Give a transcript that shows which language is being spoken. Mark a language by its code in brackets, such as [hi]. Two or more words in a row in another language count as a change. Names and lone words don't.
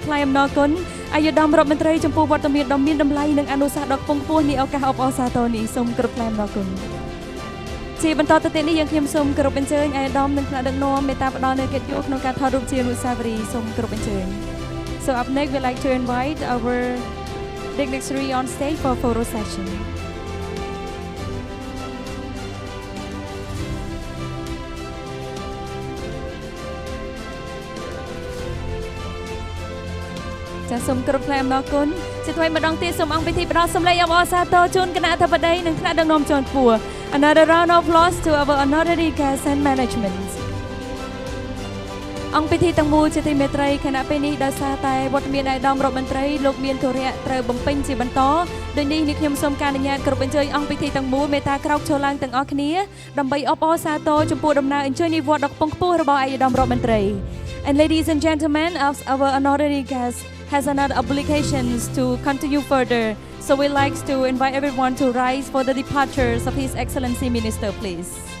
[km] ថ្លែងអំណរគុណអាយដាមរដ្ឋមន្ត្រីចំពោះវត្តមានដ៏មានតម្លៃនិងអនុសាសន៍ដ៏ខ្ពង់ខ្ពស់នៃឱកាសអបអរសាទរនេះសូមគោរពថ្លែងអំណរគុណជាបន្តទៅទៀតនេះយើងខ្ញុំសូមគោរពអញ្ជើញអាយដាមនិងថ្នាក់ដឹកនាំមេត្តាផ្ដល់នូវកិត្តិយសក្នុងការថតរូបជាអនុស្សាវរីយ៍សូមគោរពអញ្ជើញ [en] So up next we'd like to invite our dignitary on stage for a photo session. [km] ចាសសូមគោរពថ្លែងអំណរគុណជាថ្មីម្ដងទៀតសូមអង្គពិធីផ្ដល់សម្លេងអបអរសាទរជូនគណៈអធិបតីនិងថ្នាក់ដឹកនាំជាន់ខ្ពស់ [en] Another round of applause to our honorary guests and management [km] អង្គពិធីទាំងមូលជាទីមេត្រីគណៈពេលនេះដោយសារតែវត្តមានអាយដាមរដ្ឋមន្ត្រីលោកមានធរៈត្រូវបំពេញជាបន្តដូចនេះខ្ញុំសូមការអនុញ្ញាតគ្រប់អញ្ជើញអង្គពិធីទាំងមូលមេត្តាក្រោកឈរឡើងទាំងអស់គ្នាដើម្បីអបអរសាទរចំពោះដំណើរអញ្ជើញនិវត្តន៍ដ៏ខ្ពង់ខ្ពស់របស់អាយដាមរដ្ឋមន្ត្រី [en] And ladies and gentlemen, our honorary guests has another obligations to continue further. So we'd like to invite everyone to rise for the departures of His Excellency Minister, please.